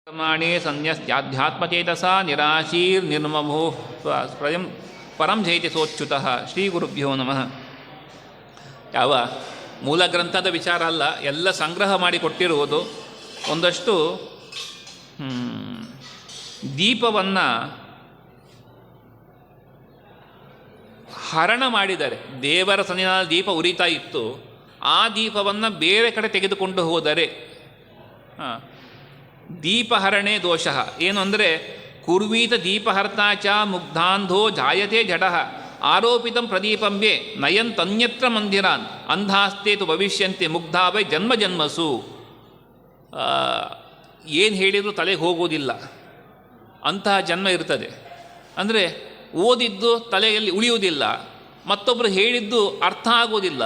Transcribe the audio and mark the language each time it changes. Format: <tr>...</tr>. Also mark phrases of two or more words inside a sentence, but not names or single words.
<sa>ಕರ್ಮಾಣಿ ಸನ್ಯಸ್ತ್ಯಾಧ್ಯಾತ್ಮಚೇತಸಾ ನಿರಾಶೀರ್ನಿರ್ಮಮೋ ಸ್ವಯಂ ಪರಂ ಜಯತಿ ಸೋಚ್ಯುತಃ. ಶ್ರೀ ಗುರುಭ್ಯೋ ನಮಃ.</sa> <kn>ಯಾವ ಮೂಲ ಗ್ರಂಥದ ವಿಚಾರ ಅಲ್ಲ, ಎಲ್ಲ ಸಂಗ್ರಹ ಮಾಡಿಕೊಟ್ಟಿರುವುದು. ಒಂದಷ್ಟು ದೀಪವನ್ನು ಹರಣ ಮಾಡಿದರೆ, ದೇವರ ಸನ್ನಿಧಾನದ ದೀಪ ಉರಿತಾ ಇತ್ತು, ಆ ದೀಪವನ್ನು ಬೇರೆ ಕಡೆ ತೆಗೆದುಕೊಂಡು ಹೋದರೆ ದೀಪಹರಣೆ ದೋಷ ಏನು ಅಂದರೆ,</kn> <sa>ಕುರ್ವೀತ ದೀಪಹರ್ತಾ ಚ ಮುಗ್ಧಾಂಧೋ ಜಾಯತೆ ಜಡಃ ಆರೋಪಿತಂ ಪ್ರದೀಪಂಬೆ ನಯನ್ ತನ್ಯತ್ರ ಮಂದಿರಾನ್ ಅಂಧಾಸ್ತೇತು ಭವಿಷ್ಯಂತೆ ಮುಗ್ಧಾ ವೈ ಜನ್ಮ ಜನ್ಮಸು.</sa> <kn>ಏನು ಹೇಳಿದರೂ ತಲೆಗೆ ಹೋಗೋದಿಲ್ಲ, ಅಂತಹ ಜನ್ಮ ಇರ್ತದೆ. ಅಂದರೆ ಓದಿದ್ದು ತಲೆಯಲ್ಲಿ ಉಳಿಯುವುದಿಲ್ಲ, ಮತ್ತೊಬ್ಬರು ಹೇಳಿದ್ದು ಅರ್ಥ ಆಗೋದಿಲ್ಲ.</kn>